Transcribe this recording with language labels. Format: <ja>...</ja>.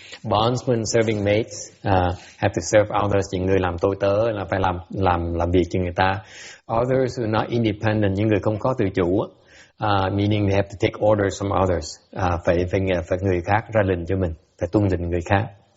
<en>Bondsmen, serving mates, have to serve others.</en> <vi>Những người làm tôi tớ là phải làm việc cho người ta.</vi> <en>Others who are not independent,</en> <vi>những người không có tự chủ.</vi> <en>Meaning they have to take orders from others.</en> <vi>Phải người khác ra lệnh cho mình, phải tuân lệnh người khác.</vi>